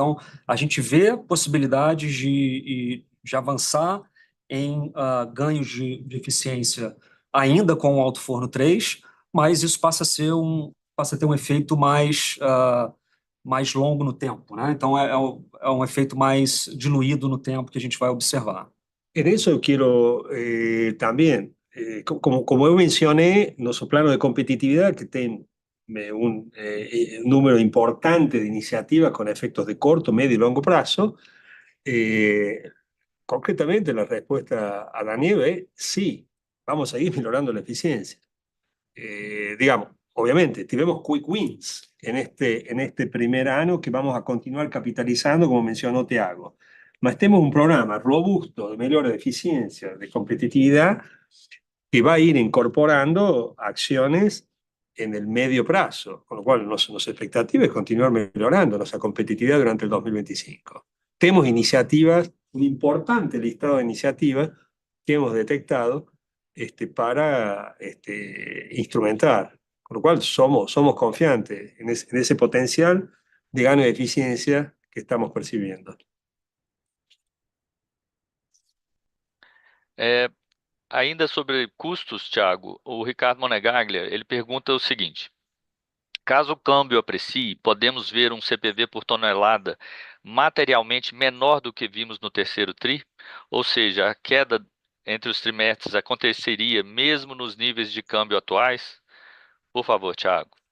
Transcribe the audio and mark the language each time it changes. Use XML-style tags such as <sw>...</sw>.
<pt>Então, a gente vê possibilidades de avançar em ganhos de eficiência ainda com o Alto Forno 3, mas isso passa a ter um efeito mais longo no tempo, né? Então, é um efeito mais diluído no tempo que a gente vai observar.</pt> <es>En eso yo quiero también, como yo mencioné, nuestro plano de competitividad, que tiene un número importante de iniciativas con efectos de corto, medio y largo plazo, concretamente la respuesta a la nieve es sí, vamos a ir mejorando la eficiencia. Digamos, obviamente, tenemos quick wins en este primer año que vamos a continuar capitalizando, como mencionó Tiago. Mas tenemos un programa robusto de mejora de eficiencia, de competitividad, que va a ir incorporando acciones en el medio plazo, con lo cual nuestra expectativa es continuar mejorando nuestra competitividad durante el 2025. Tenemos iniciativas, un importante listado de iniciativas que hemos detectado para instrumentar, con lo cual somos confiantes en ese potencial de gano de eficiencia que estamos percibiendo.</es> <pt>Ainda sobre custos, Thiago, o Ricardo Monegaglia, ele pergunta o seguinte: caso o câmbio aprecie, podemos ver um CPV por tonelada materialmente menor do que vimos no terceiro TRI? Ou seja, a queda entre os trimestres aconteceria mesmo nos níveis de câmbio atuais? Por favor, Thiago.</pt>